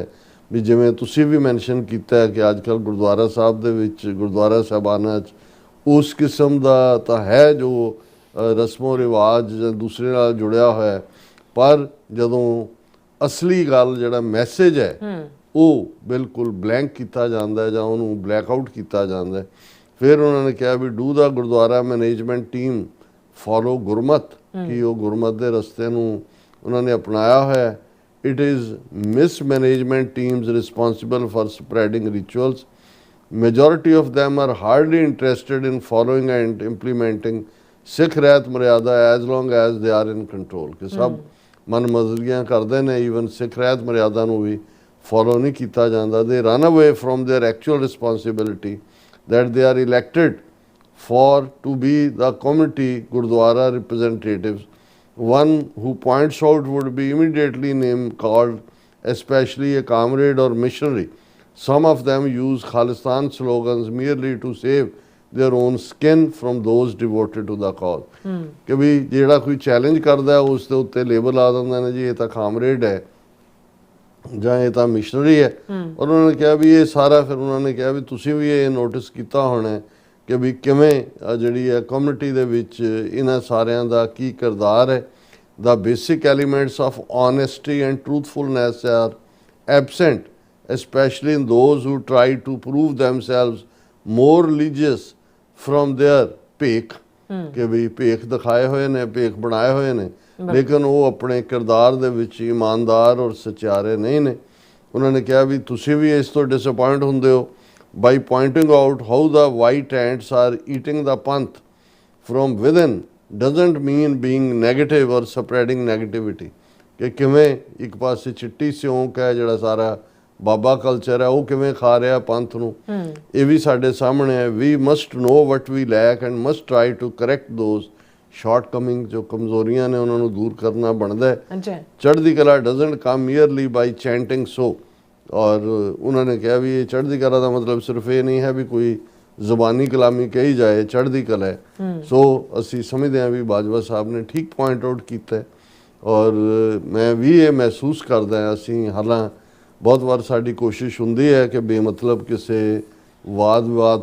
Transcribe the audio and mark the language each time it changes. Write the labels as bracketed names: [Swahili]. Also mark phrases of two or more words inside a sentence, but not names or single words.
[Punjabi] ਵੀ ਜਿਵੇਂ ਤੁਸੀਂ ਵੀ ਮੈਂਸ਼ਨ ਕੀਤਾ ਹੈ ਕਿ ਅੱਜ ਕੱਲ੍ਹ ਗੁਰਦੁਆਰਾ ਸਾਹਿਬ ਦੇ ਵਿੱਚ, ਗੁਰਦੁਆਰਾ ਸਾਹਿਬਾਨਾਂ 'ਚ ਉਸ ਕਿਸਮ ਦਾ ਤਾਂ ਹੈ ਜੋ ਰਸਮੋ ਰਿਵਾਜ ਜਾਂ ਦੂਸਰੇ ਨਾਲ ਜੁੜਿਆ ਹੋਇਆ, ਪਰ ਜਦੋਂ ਅਸਲੀ ਗੱਲ ਜਿਹੜਾ ਮੈਸੇਜ ਹੈ ਉਹ ਬਿਲਕੁਲ ਬਲੈਂਕ ਕੀਤਾ ਜਾਂਦਾ ਹੈ ਜਾਂ ਉਹਨੂੰ [English] black out [Punjabi] ਕੀਤਾ ਜਾਂਦਾ ਹੈ। ਫਿਰ ਉਹਨਾਂ ਨੇ ਕਿਹਾ ਵੀ [English] do the Gurdwara management team follow Gurmat, [Punjabi] ਕਿ ਉਹ ਗੁਰਮਤ ਦੇ ਰਸਤੇ ਨੂੰ ਉਹਨਾਂ ਨੇ ਅਪਣਾਇਆ ਹੋਇਆ। [English] It is mismanagement teams responsible for spreading rituals. Majority of them are hardly interested in following and implementing Sikh [Punjabi] ਰਹਿਤ ਮਰਿਆਦਾ [English] as long as they are in control. [Punjabi] ਕਿ ਸਭ ਮਨ ਮਰਜ਼ੀਆਂ ਕਰਦੇ ਨੇ, ਈਵਨ ਸਿੱਖ ਰਹਿਤ ਮਰਿਆਦਾ ਨੂੰ ਵੀ ਫੋਲੋ ਨਹੀਂ ਕੀਤਾ ਜਾਂਦਾ। [English] They run away from their actual responsibility that they are elected for to be the community Gurdwara representatives. One who points out would be immediately named called, especially a comrade or missionary. Some of them use Khalistan slogans merely to save their own skin from those devoted to the cause. [Punjabi] ਕਿ ਵੀ ਜਿਹੜਾ ਕੋਈ ਚੈਲੰਜ ਕਰਦਾ ਉਸ ਦੇ ਉੱਤੇ ਲੇਬਲ ਲਾ ਦਿੰਦੇ ਨੇ ਜੀ ਇਹ ਤਾਂ ਕਾਮਰੇਡ ਹੈ ਜਾਂ ਇਹ ਤਾਂ ਮਿਸ਼ਨਰੀ ਹੈ। ਔਰ ਉਹਨਾਂ ਨੇ ਕਿਹਾ ਵੀ ਇਹ ਸਾਰਾ, ਫਿਰ ਉਹਨਾਂ ਨੇ ਕਿਹਾ ਵੀ ਤੁਸੀਂ ਵੀ ਇਹ ਨੋਟਿਸ ਕੀਤਾ ਹੋਣਾ ਕਿ ਵੀ ਕਿਵੇਂ ਜਿਹੜੀ ਹੈ ਕਮਿਊਨਿਟੀ ਦੇ ਵਿੱਚ ਇਹਨਾਂ ਸਾਰਿਆਂ ਦਾ ਕੀ ਕਿਰਦਾਰ ਹੈ। [English] The basic elements of honesty and truthfulness are absent, especially in those who try to prove themselves more religious from their ਭੇਖ, [Punjabi] ਕਿ ਵੀ ਭੇਖ ਦਿਖਾਏ ਹੋਏ ਨੇ, ਭੇਖ ਬਣਾਏ ਹੋਏ ਨੇ, ਲੇਕਿਨ ਉਹ ਆਪਣੇ ਕਿਰਦਾਰ ਦੇ ਵਿੱਚ ਇਮਾਨਦਾਰ ਔਰ ਸੱਚਾਰੇ ਨਹੀਂ ਨੇ। ਉਹਨਾਂ ਨੇ ਕਿਹਾ ਵੀ ਤੁਸੀਂ ਵੀ ਇਸ ਤੋਂ ਡਿਸਅਪਾਇੰਟ ਹੁੰਦੇ ਹੋ [English] by pointing out how the white ants are eating the panth from within doesn't mean being negative or spreading negativity. [Punjabi] ਕਿ ਕਿਵੇਂ ਇੱਕ ਪਾਸੇ ਚਿੱਟੀ ਸਿਉਂਕ ਹੈ ਜਿਹੜਾ ਸਾਰਾ ਬਾਬਾ ਕਲਚਰ ਹੈ ਉਹ ਕਿਵੇਂ ਖਾ ਰਿਹਾ ਪੰਥ ਨੂੰ, ਇਹ ਵੀ ਸਾਡੇ ਸਾਹਮਣੇ ਹੈ। [English] We must know what we lack and must try to correct those shortcomings, [Punjabi] ਜੋ ਕਮਜ਼ੋਰੀਆਂ ਨੇ ਉਹਨਾਂ ਨੂੰ ਦੂਰ ਕਰਨਾ ਬਣਦਾ ਹੈ। ਚੜ੍ਹਦੀ ਕਲਾ [English] doesn't come merely by chanting so। [Punjabi] ਔਰ ਉਹਨਾਂ ਨੇ ਕਿਹਾ ਵੀ ਇਹ ਚੜ੍ਹਦੀ ਕਲਾ ਦਾ ਮਤਲਬ ਸਿਰਫ ਇਹ ਨਹੀਂ ਹੈ ਵੀ ਕੋਈ ਜ਼ੁਬਾਨੀ ਕਲਾਮੀ ਕਹੀ ਜਾਏ ਚੜ੍ਹਦੀ ਕਲਾ ਹੈ। ਸੋ ਅਸੀਂ ਸਮਝਦੇ ਹਾਂ ਵੀ ਬਾਜਵਾ ਸਾਹਿਬ ਨੇ ਠੀਕ [English] point out [Punjabi] ਕੀਤਾ, ਔਰ ਮੈਂ ਵੀ ਇਹ ਮਹਿਸੂਸ ਕਰਦਾ, ਅਸੀਂ ਹਾਲਾਂ ਬਹੁਤ ਵਾਰ ਸਾਡੀ ਕੋਸ਼ਿਸ਼ ਹੁੰਦੀ ਹੈ ਕਿ ਬੇਮਤਲਬ ਕਿਸੇ ਵਾਦ ਵਿਵਾਦ